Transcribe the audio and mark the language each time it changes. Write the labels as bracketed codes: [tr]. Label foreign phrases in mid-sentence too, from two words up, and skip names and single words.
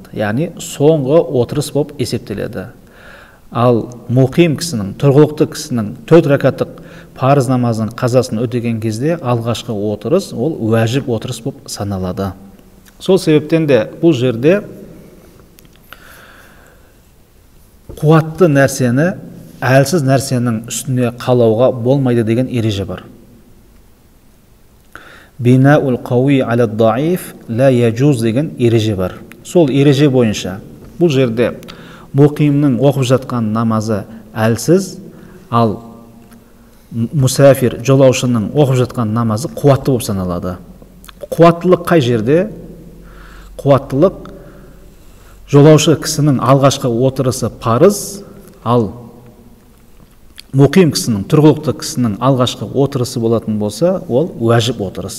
[kk] Яғни соңғы отырыс болып есептеледі. Ал мұқим кісінің, тұрғылықты кісінің 4 ракаттық парыз намазының қазасын өтеген кезде алғашқы отырыс ол уәжіп отырыс болып саналады. Сол себептен де бұл жерде қуатты нәрсені әлсіз нәрсенің үстіне қалауға болмайды деген ереже бар. [ar] بناء القوي على الضعيف لا يجوز деген ереже бар. [kk] Сол ереже бойынша бұл жерде мұқимның оқып жатқан намазы әлсіз, ал мұсафир жолаушының оқып жатқан намазы қуатты болып саналады. Қуаттылық қай жерде? Қуаттылық жолаушы кісінің алғашқы отырысы парыз, ал мұқим кісінің, тұрғылықты кісінің алғашқы отырысы болатын болса, ол уәжіп отырыс.